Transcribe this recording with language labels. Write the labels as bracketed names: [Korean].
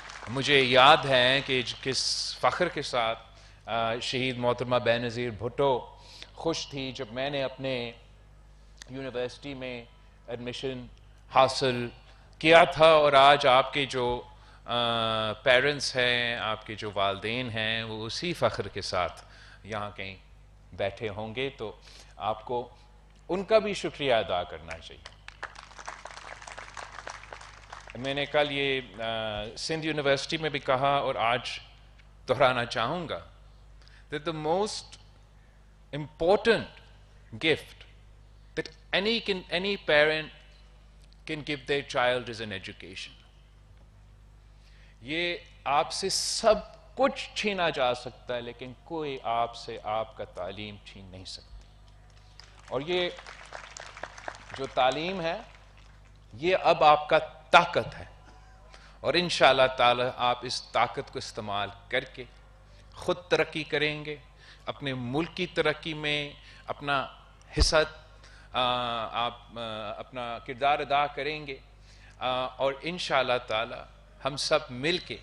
[Urdu] مجھے یاد ہے کہ کس فخر کے ساتھ شہید محترمہ بینظیر بھٹو خوش تھی جب میں نے اپنے یونیورسٹی میں ایڈمیشن حاصل کیا تھا، اور آج آپ کے جو پیرنٹس ہیں، آپ کے جو والدین ہیں، وہ اسی فخر کے ساتھ یہاں کہیں بیٹھے ہوں گے، تو آپ کو ان کا بھی شکریہ ادا کرنا چاہیے. میں نے کل یہ سندھ یونیورسٹی میں بھی کہا اور آج دہرانا چاہوں گا [English] that the most important gift that any parent can give their child is an education. [Urdu] یہ آپ سے سب کچھ چھینا جا سکتا ہے لیکن کوئی آپ سے آپ کا تعلیم چھین نہیں سکتی. اور یہ جو تعلیم ہے یہ اب آپ کا طاقت ہے، اور انشاءاللہ تعالی آپ اس طاقت کو استعمال کر کے خود ترقی کریں گے، اپنے ملک کی ترقی میں اپنا حصہ آپ اپنا کردار ادا کریں گے، اور انشاءاللہ تعالی ہم سب مل